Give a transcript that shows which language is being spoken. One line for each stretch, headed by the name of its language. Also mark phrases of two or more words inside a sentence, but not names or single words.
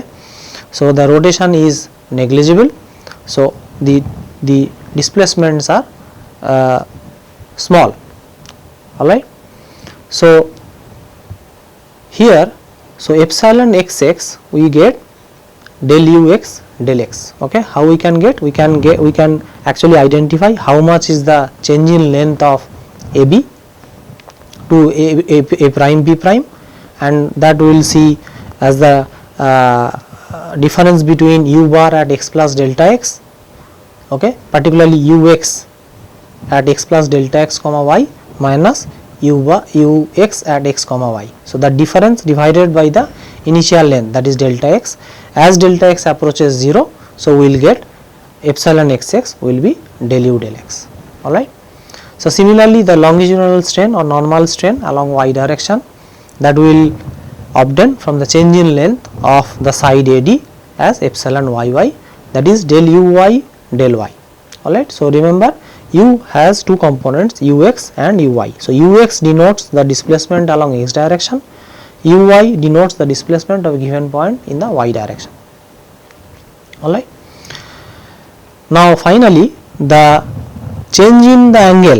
English: So the rotation is negligible, so the displacements are small, alright. So here, so epsilon xx we get del ux del x, okay. How we can get? We can actually identify how much is the change in length of AB to A prime B prime, and that we will see as the difference between u bar at x plus delta x, okay, particularly ux at x plus delta x comma y minus ux at x comma y. So the difference divided by the initial length, that is delta x. As delta x approaches 0, so we will get epsilon xx will be del u del x. Alright. So similarly, the longitudinal strain or normal strain along y direction, that will obtained from the change in length of the side AD as epsilon yy, that is del uy del y. Alright. So remember, u has two components, ux and uy. So ux denotes the displacement along x direction, uy denotes the displacement of a given point in the y direction. Alright. Now finally, the change in the angle.